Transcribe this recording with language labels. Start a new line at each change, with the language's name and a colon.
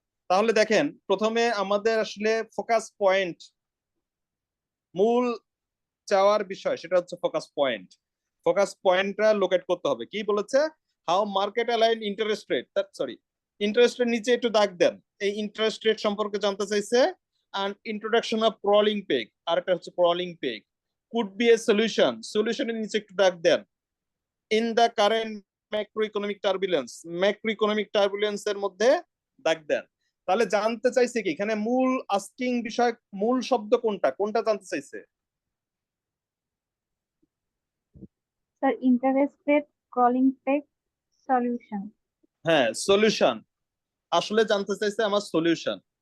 Bangla: তাহলে দেখেন প্রথমে আমাদের আসলে ফোকাস পয়েন্ট, মূল চাওয়ার বিষয় সেটা হচ্ছে ফোকাস পয়েন্ট। ফোকাস পয়েন্টটা লোকেট করতে হবে। কি বলেছে?
English: how market align interest rate,
Bangla: sorry, interest rate নিচে একটু দাগ দেন। এই ইন্টারেস্ট রেট সম্পর্কে জানতে চাইছে।
English: and introduction of crawling peg,
Bangla: আর একটা হচ্ছে
English: crawling peg could be a solution,
Bangla: সলিউশনের নিচে একটু দাগ দেন।
English: in the current macroeconomic turbulence, macroeconomic turbulence
Bangla: এর মধ্যে দাগ দেন। তাহলে জানতে চাইছে কি এখানে মূল আস্কিং বিষয়, মূল শব্দ কোনটা, কোনটা জানতে চাইছে? Sir interest rate, crawling peg, solution. হ্যাঁ, সলিউশন। আসলে জানতে চাইছে আমার সলিউশন।